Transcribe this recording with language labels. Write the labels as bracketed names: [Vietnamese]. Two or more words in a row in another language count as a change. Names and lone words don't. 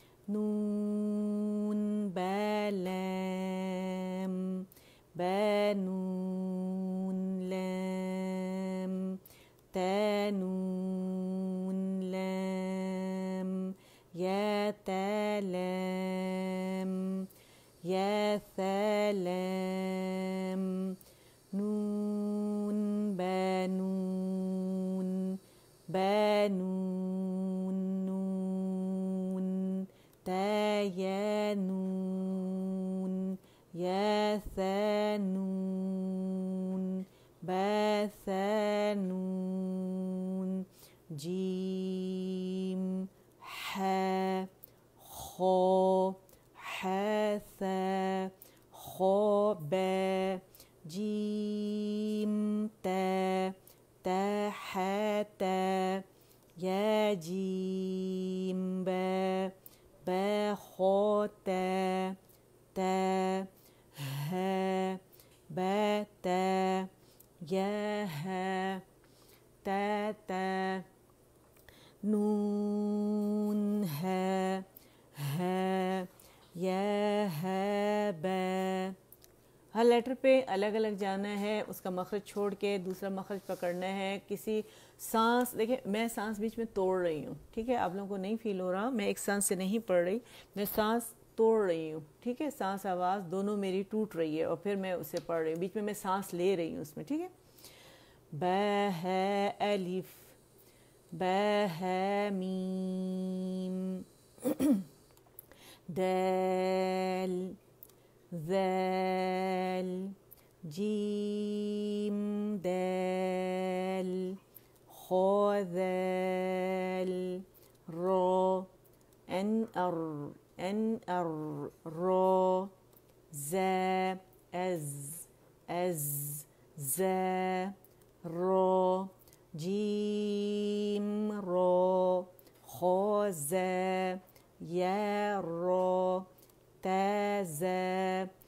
[Arabic] نون با لام با نون لام تا نون لام یا تا لام یا ثا لام نون با نون با نون نون تا یا نون یا ثا نون با ثا نون جیم حا خا حا ثا خا با جیم تا تا حا تا یا جیم با با خا تا تا ها با تا یا ها تا تا نون ها ها یا ها با. [Urdu] ہر لیٹر پہ الگ الگ جانا ہے، اس کا مخرج چھوڑ کے دوسرا مخرج پکڑنا ہے. کسی سانس، دیکھیں میں سانس بیچ میں توڑ رہی ہوں، ٹھیک ہے، آپ لوگوں کو نہیں فیل ہو رہا، میں ایک سانس سے نہیں پڑھ رہی، میں سانس توڑ رہی ہوں، ٹھیک ہے، سانس آواز دونوں میری ٹوٹ رہی ہے اور پھر میں اسے پڑھ رہی ہوں، بیچ میں سانس لے رہی ہوں اس میں، ٹھیک ہے. [Arabic] با ہے الف با ها میم دال ذال جیم دال خا ذال را ان ار را زا از زا را جیم را خا زا یا را تا زا